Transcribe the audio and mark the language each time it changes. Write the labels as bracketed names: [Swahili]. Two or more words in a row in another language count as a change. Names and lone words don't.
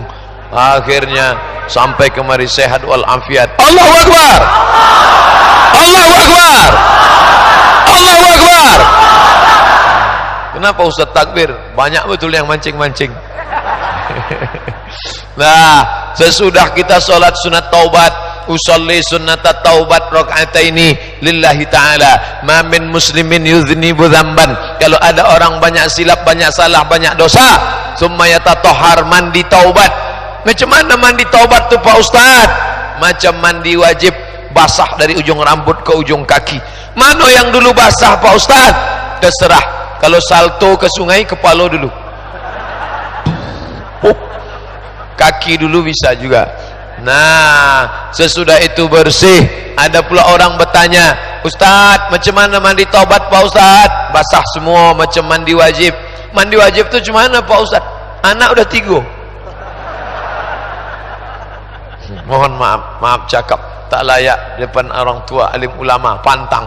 [Malay] Akhirnya sampai kemari sehat walafiat. [Arabic] الله أكبر، الله أكبر، الله أكبر. [Malay] Kenapa Ustadz takbir? Banyak betul yang mancing-mancing. Nah, sesudah kita sholat sunat taubat, [Arabic] أصلي سنة التوبة ركعتين لله تعالى، ما من مسلم يذنب ذنبا. [Malay] Kalau ada orang banyak silap, banyak salah, banyak dosa, [Arabic] ثم يتطهر, [Malay] mandi taubat. Macam mana mandi taubat tu Pak Ustaz? Macam mandi wajib, basah dari ujung rambut ke ujung kaki. Mana yang dulu basah Pak Ustaz? Terserah. Kalau salto ke sungai, kepala dulu, kaki dulu bisa juga. Nah, sesudah itu bersih. Ada pula orang bertanya, Ustaz, macam mana mandi taubat Pak Ustaz? Basah semua macam mandi wajib. Mandi wajib tu macam mana Pak Ustaz? Anak udah 3. Mohon maaf cakap tak layak depan orang tua, alim ulama, pantang.